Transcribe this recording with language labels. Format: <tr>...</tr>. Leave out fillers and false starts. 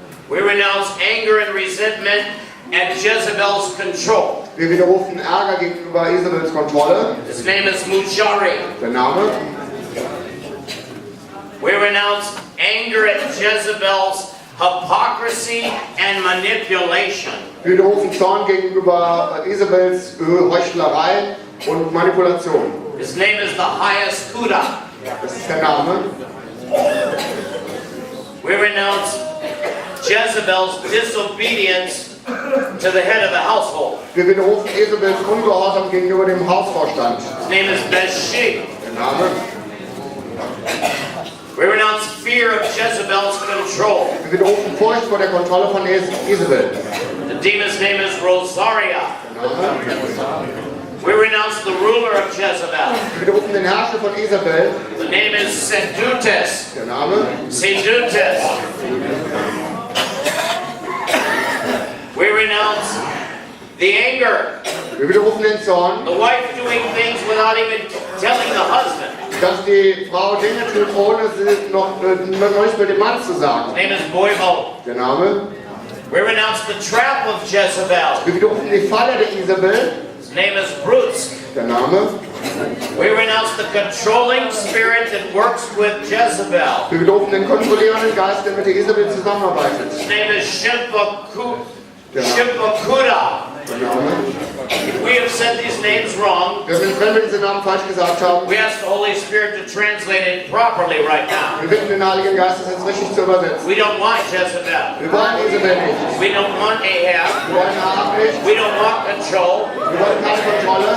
<en>We renounce anger and resentment at Jezebel's control.</en> <de>Wir widerrufen Ärger gegenüber Isabels Kontrolle.</de> <en>His name is Mushari.</en> <de>Der Name.</de> <en>We renounce anger at Jezebel's hypocrisy and manipulation.</en> <de>Wir widerrufen Zorn gegenüber Isabels Heuchlerei und Manipulation.</de> <en>His name is the highest Kuda.</en> <de>Das ist der Name.</de> <en>We renounce Jezebel's disobedience to the head of the household.</en> <de>Wir widerrufen Isabels Ungehorsam gegenüber dem Hausvorstand.</de> <en>His name is Bathsheba.</en> <de>Der Name.</de> <en>We renounce fear of Jezebel's control.</en> <de>Wir widerrufen Furcht vor der Kontrolle von Isabel.</de> <en>The demon's name is Rosaria.</en> <de>Der Name.</de> <en>We renounce the ruler of Jezebel.</en> <de>Wir widerrufen den Herrscher von Isabel.</de> <en>The name is Sedutes.</en> <de>Der Name. Sedutes.</de> <en>We renounce the anger.</en> <de>Wir widerrufen den Zorn,</de> <en>The wife doing things without even telling the husband.</en> <de>dass die Frau Dinge tut, ohne sie noch nicht mit dem Mann zu</de> <en>His</en> <de>sagen.</de> <en>name is Boivo.</en> <de>Der Name.</de> <en>We renounce the trap of Jezebel.</en> <de>Wir widerrufen die Falle der Isabel.</de> <en>His name is Brutz.</en> <de>Der Name.</de> <en>We renounce the controlling spirit that works with Jezebel.</en> <de>Wir widerrufen den kontrollierenden Geist, der mit der Isabel zusammenarbeitet.</de> <en>His name is</en> <de>Der Name. Shimpakuda.</de> <en>If we have said these names wrong,</en> <de>wenn wir diese Namen falsch gesagt haben,</de> <en>we ask the Holy Spirit to translate it properly right now.</en> <de>wir bitten den Heiligen Geist, das jetzt richtig zu übersetzen.</de> <en>We don't want Jezebel.</en> <de>Wir wollen Isabel nicht.</de> <en>We don't want Ahab.</en> <de>Wir wollen Ahab nicht.</de> <en>We don't want control.</en> <de>Wir wollen keine Kontrolle.</de>